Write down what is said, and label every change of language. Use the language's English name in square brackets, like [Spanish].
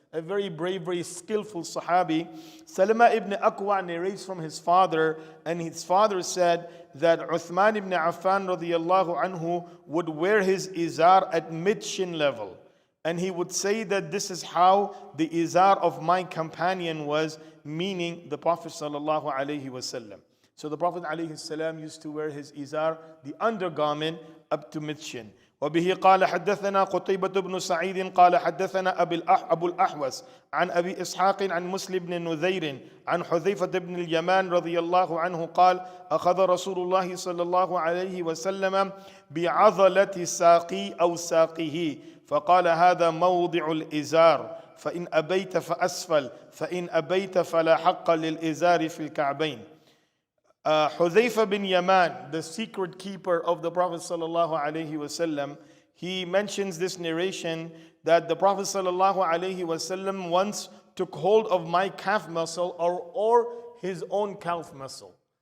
[English] A very brave, very skillful Sahabi. Salama ibn Aqwa narrates from his father, and his father said that Uthman ibn Affan radiyallahu anhu would wear his izar at mid-shin level. And he would say that this is how the izar of my companion was, meaning the Prophet sallallahu alaihi wasallam. So the Prophet alayhi salam used to wear his izar, the undergarment, up to mid-shin. [Arabic] وبه قال حدثنا قتيبة بن سعيد قال حدثنا أبو الأحوص عن أبي إسحاق عن مسلم بن نذير عن حذيفة بن اليمان رضي الله عنه قال أخذ رسول الله صلى الله عليه وسلم بعضلة ساقي أو ساقه فقال هذا موضع الإزار فإن أبيت فأسفل فإن أبيت فلا حق للإزار في الكعبين. [English] Hudhayfa bin Yaman, the secret keeper of the Prophet sallallahu alaihi wasallam, he mentions this narration that the Prophet sallallahu alaihi wasallam once took hold of my calf muscle or his own calf muscle.